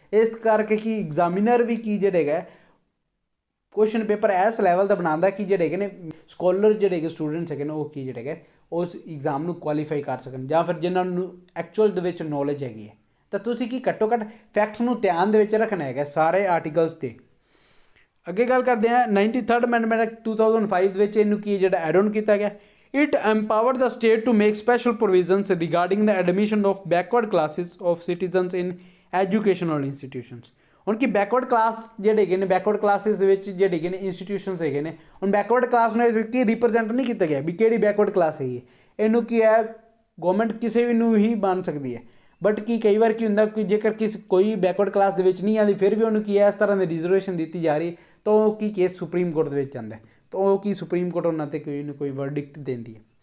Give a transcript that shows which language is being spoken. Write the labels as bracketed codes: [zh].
[pa] ਇਸ ਕਰਕੇ ਕਿ ਐਗਜ਼ਾਮੀਨਰ ਵੀ ਕੀ ਜਿਹੜਾ ਹੈਗਾ ਕੁਐਸਚਨ ਪੇਪਰ ਇਸ ਲੈਵਲ ਦਾ ਬਣਾਉਂਦਾ ਕਿ ਜਿਹੜੇ ਹੈਗੇ ਨੇ ਸਕੋਲਰ ਜਿਹੜੇ ਹੈਗੇ ਸਟੂਡੈਂਟਸ ਹੈਗੇ ਨੇ ਉਹ ਕੀ ਜਿਹੜੇ ਹੈਗੇ ਉਸ ਐਗਜ਼ਾਮ ਨੂੰ ਕੁਆਲੀਫਾਈ ਕਰ ਸਕਣ, ਜਾਂ ਫਿਰ ਜਿਨ੍ਹਾਂ ਨੂੰ ਐਕਚੁਅਲ ਦੇ ਵਿੱਚ ਨੌਲੇਜ ਹੈਗੀ ਹੈ। ਤਾਂ ਤੁਸੀਂ ਕੀ ਘੱਟੋ ਘੱਟ ਫੈਕਟਸ ਨੂੰ ਧਿਆਨ ਦੇ ਵਿੱਚ ਰੱਖਣਾ ਹੈਗਾ ਸਾਰੇ ਆਰਟੀਕਲਸ 'ਤੇ। ਅੱਗੇ ਗੱਲ ਕਰਦੇ ਹਾਂ 93rd ਅਮੈਂਡਮੈਂਟ ਐਕਟ 2005 ਦੇ ਵਿੱਚ ਇਹਨੂੰ ਕੀ ਜਿਹੜਾ ਐਡ ਔਨ ਕੀਤਾ ਗਿਆ। [en] It empowered the state to make special provisions regarding the admission of backward classes of citizens in educational institutions। [pa] ਹੁਣ ਕਿ ਬੈਕਵਰਡ ਕਲਾਸ ਜਿਹੜੇ ਹੈਗੇ ਨੇ, ਬੈਕਵਰਡ ਕਲਾਸਿਸ ਦੇ ਵਿੱਚ ਜਿਹੜੇ ਹੈਗੇ ਨੇ ਇੰਸਟੀਟਿਊਸ਼ਨਸ ਹੈਗੇ ਨੇ, ਹੁਣ ਬੈਕਵਰਡ ਕਲਾਸ ਨੂੰ ਕੀ ਰਿਪਰਜੈਂਟ ਨਹੀਂ ਕੀਤਾ ਗਿਆ ਵੀ ਕਿਹੜੀ ਬੈਕਵਰਡ ਕਲਾਸ ਹੈਗੀ ਹੈ। ਇਹਨੂੰ ਕੀ ਹੈ ਗੌਰਮੈਂਟ ਕਿਸੇ ਵੀ ਨੂੰ ਹੀ ਬਣ ਸਕਦੀ ਹੈ, ਬਟ ਕੀ ਕਈ ਵਾਰ ਕੀ ਹੁੰਦਾ ਕਿ ਜੇਕਰ ਕੋਈ ਬੈਕਵਰਡ ਕਲਾਸ ਦੇ ਵਿੱਚ ਨਹੀਂ ਆਉਂਦੀ ਫਿਰ ਵੀ ਉਹਨੂੰ ਕੀ ਹੈ ਇਸ ਤਰ੍ਹਾਂ ਦੀ ਰਿਜ਼ਰਵੇਸ਼ਨ ਦਿੱਤੀ ਜਾ ਰਹੀ, ਤਾਂ ਉਹ ਕੀ ਕੇਸ ਸੁਪਰੀਮ ਕੋਰਟ ਦੇ ਵਿੱਚ ਜਾਂਦਾ, ਤਾਂ ਉਹ ਕੀ ਸੁਪਰੀਮ ਕੋਰਟ ਉਹਨਾਂ 'ਤੇ ਕੋਈ ਨਾ ਕੋਈ ਵਰਡਿਕਟ ਦਿੰਦੀ ਹੈ।